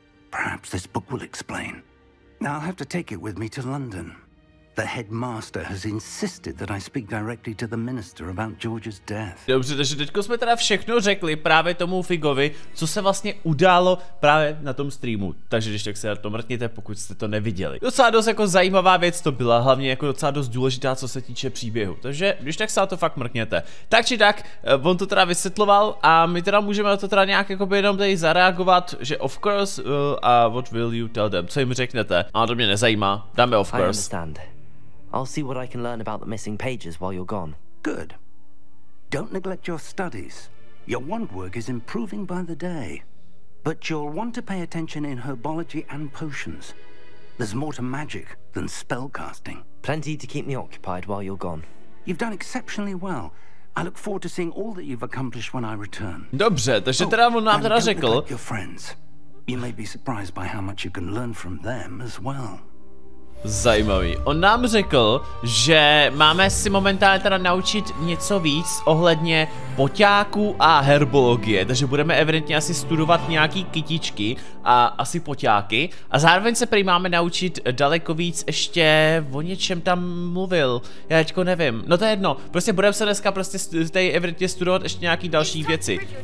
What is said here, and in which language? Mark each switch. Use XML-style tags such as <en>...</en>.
<en>Perhaps this book will explain. Now I'll have to take it with me to London. The headmaster has insisted that I speak directly to the minister about George's death.</en> <cs>Dobře, takže teďko jsme teda všechno řekli právě tomu Figovi, co se vlastně událo právě na tom streamu. Takže když tak se na to mrkněte, pokud jste to neviděli. Docela dost jako zajímavá věc to byla, hlavně jako docela dost důležitá, co se týče příběhu. Takže když tak se na to fakt mrkněte. Tak či tak, on to teda vysvětloval a my teda můžeme na to teda nějak jako jenom tady zareagovat, že</cs> <en>of course,</en> <cs>a</cs> <en>what will you tell them?</en> <cs>Co jim řeknete? A to mě nezajímá, dáme</cs> <en>of course. I'll see what I can learn about the missing pages while you're gone. Good. Don't neglect your studies. Your wand work is improving by the day. But you'll want to pay attention in herbology and potions. There's more to magic than spellcasting. Plenty to keep me occupied while you're gone. You've done exceptionally well. I look forward to seeing all that you've accomplished when I return.</en> <cs>Dobře, takže teda on nám teda</cs> <en>Your friends. You may be surprised by how much you can learn from them as well.</en> <cs>Zajímavý. On nám řekl, že máme si momentálně teda naučit něco víc ohledně poťáků a herbologie, takže budeme evidentně asi studovat nějaký kytičky a asi poťáky a zároveň se prý máme naučit daleko víc ještě o něčem tam mluvil, já teďko nevím, no to je jedno, prostě budeme se dneska prostě tady evidentně studovat ještě nějaký další věci.</cs>